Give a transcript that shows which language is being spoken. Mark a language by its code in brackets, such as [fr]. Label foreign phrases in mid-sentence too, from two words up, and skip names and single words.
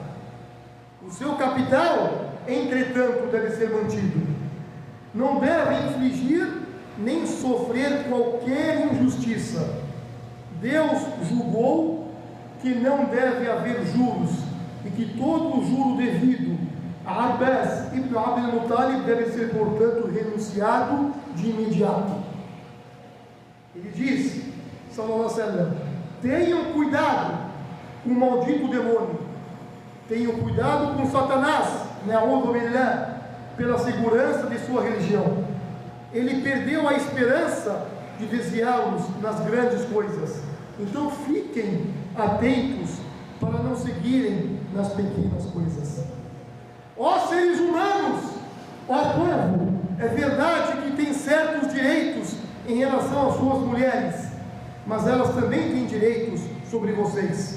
[pt] O seu capital, entretanto, deve ser mantido. Não deve infligir nem sofrer qualquer injustiça. Deus julgou que não deve haver juros e que todo o juro devido a Abbas ibn Abd al-Muttalib deve ser, portanto, renunciado de imediato. Ele diz, [ar] صلى الله عليه وسلم, [pt] tenham cuidado com o maldito demônio, tenham cuidado com Satanás, [ar] نعوذ بالله, [pt] pela segurança de sua religião. Ele perdeu a esperança de desviá-los nas grandes coisas. Então fiquem atentos para não seguirem nas pequenas coisas. Ó seres humanos, ó povo, é verdade que tem certos direitos em relação às suas mulheres, mas elas também têm direitos sobre vocês.